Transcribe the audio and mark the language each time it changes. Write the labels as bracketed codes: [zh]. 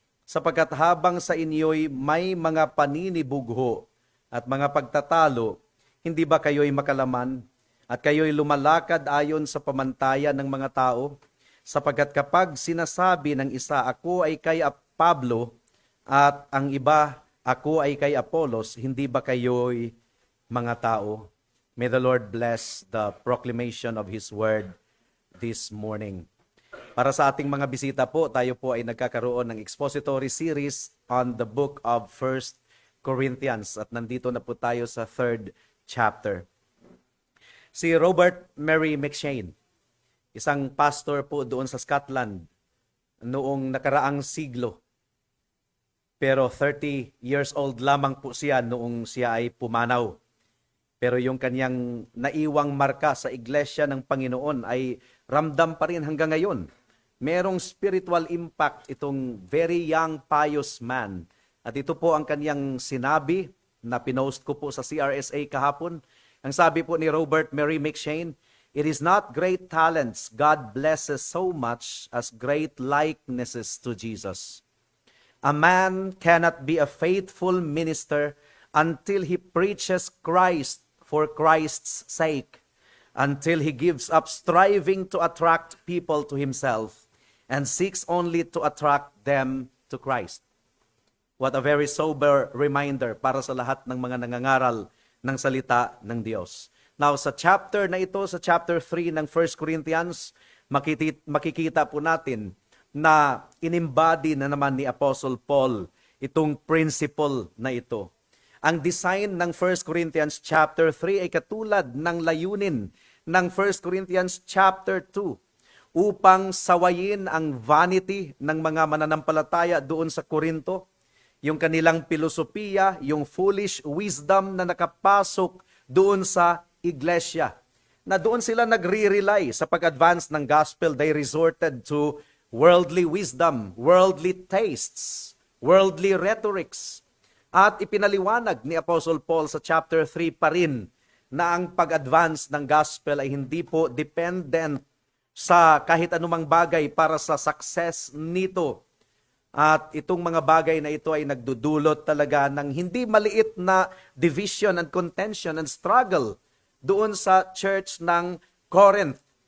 [tl] Sapagkat habang sa inyo'y may mga paninibugho at mga pagtatalo, hindi ba kayo'y makalaman at kayo'y lumalakad ayon sa pamantayan ng mga tao? Sapagkat kapag sinasabi ng isa, ako ay kay Pablo at ang iba, ako ay kay Apollos, hindi ba kayo'y mga tao? [en] May the Lord bless the proclamation of His word this morning. [tl] Para sa ating mga bisita po, tayo po ay nagkakaroon ng [en] expository series on the book of 1 Corinthians [tl] at nandito na po tayo sa 3rd chapter. Si Robert Mary McCheyne, isang pastor po doon sa Scotland noong nakaraang siglo. Pero 30 years old lamang po siya noong siya ay pumanaw. Pero yung kanyang naiwang marka sa iglesia ng Panginoon ay ramdam pa rin hanggang ngayon. [en] Merong spiritual impact itong very young pious man. [tl] At ito po ang kanyang sinabi na pinost ko po sa CRSA kahapon. Ang sabi po ni [en] Robert Mary McCheyne, "It is not great talents God blesses so much as great likenesses to Jesus. A man cannot be a faithful minister until he preaches Christ for Christ's sake, until he gives up striving to attract people to himself and seeks only to attract them to Christ." What a very sober reminder [tl] para sa lahat ng mga nangangaral ng salita ng Diyos. Now, sa chapter na ito, sa chapter 3 ng 1 Corinthians, makikita po natin na inimbody na naman ni Apostle Paul itong principle na ito. Ang design ng 1 Corinthians chapter 3 ay katulad ng layunin ng 1 Corinthians chapter 2 upang sawayin ang vanity ng mga mananampalataya doon sa Korinto, yung kanilang filosofiya, yung foolish wisdom na nakapasok doon sa iglesia, na doon sila nagre-rely sa pag-advance ng gospel. [en] They resorted to worldly wisdom, worldly tastes, worldly rhetorics. [tl] At ipinaliwanag ni Apostle Paul sa chapter 3 pa rin na ang pag-advance ng gospel ay hindi po dependent sa kahit anumang bagay para sa success nito. At itong mga bagay na ito ay nagdudulot talaga ng hindi maliit na [en] division and contention and struggle [tl] doon sa church ng Corinth.